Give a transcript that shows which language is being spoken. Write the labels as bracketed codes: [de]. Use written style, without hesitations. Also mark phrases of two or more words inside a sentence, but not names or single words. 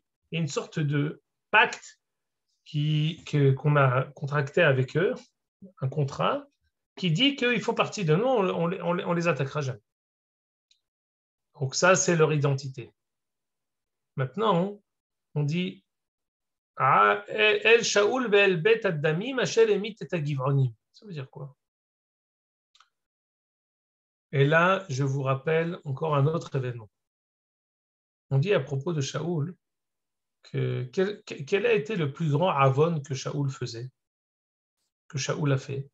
[fr] Il y a une sorte de pacte qu'on a contracté avec eux, un contrat, qui dit qu'ils font partie de nous, on les attaquera jamais. Donc ça, c'est leur identité. Maintenant, on dit [he] אל שאול ואל בית הדמים אשר המית את הגבעונים. [fr] Ça veut dire quoi? Et là, je vous rappelle encore un autre événement. On dit à propos de Shaoul quel a été le plus grand avon que Shaoul faisait, que Shaoul a fait.